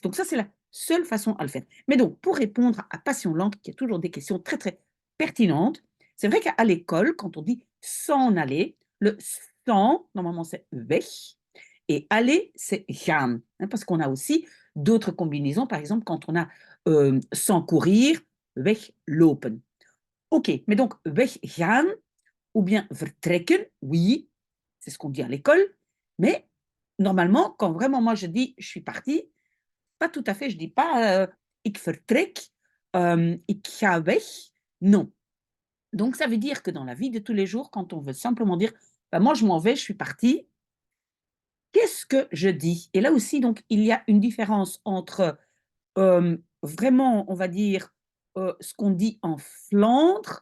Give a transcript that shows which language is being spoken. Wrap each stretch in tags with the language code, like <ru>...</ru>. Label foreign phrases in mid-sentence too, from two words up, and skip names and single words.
<fr>Donc ça, c'est la seule façon à le faire. Mais donc, pour répondre à Passion Langue, qui a toujours des questions très, très pertinentes, c'est vrai qu'à l'école, quand on dit s'en aller, le s'en, normalement, c'est weg, et aller, c'est gaan, hein, parce qu'on a aussi d'autres combinaisons, par exemple, quand on a sans courir, weglopen. Ok, mais donc weggaan ou bien vertrekken, oui, c'est ce qu'on dit à l'école, mais normalement, quand vraiment moi je dis je suis parti, pas tout à fait, je dis pas</fr> <nl>ik vertrek, ik ga weg,</nl> <fr>non. Donc ça veut dire que dans la vie de tous les jours, quand on veut simplement dire ben, moi je m'en vais, je suis parti, qu'est-ce que je dis? Et là aussi, donc, il y a une différence entre vraiment, on va dire, ce qu'on dit en Flandre.</fr>